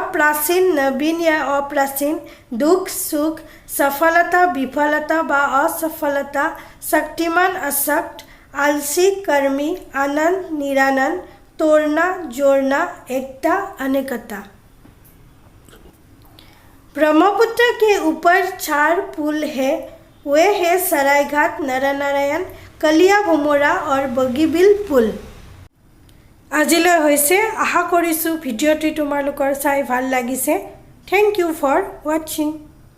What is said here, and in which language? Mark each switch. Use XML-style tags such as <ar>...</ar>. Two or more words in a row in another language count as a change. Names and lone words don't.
<hi>प्राचीन नवीन या अप्राचीन दुख सुख सफलता विफलता बा असफलता शक्तिमान अशक्त आलसी कर्मी आनंद निरानंद तोड़ना जोड़ना एकता अनेकता। ब्रह्मपुत्र के ऊपर 4 पुल है। वे है सरायघाट नरनारायण कलिया भोमरा और बगीबिल पुल।</hi> <as>আজিলৈ হৈছে আশা কৰিছোঁ ভিডিঅ'টি তোমালোকৰ চাই ভাল লাগিছে।</as> <en>thank you for watching.</en>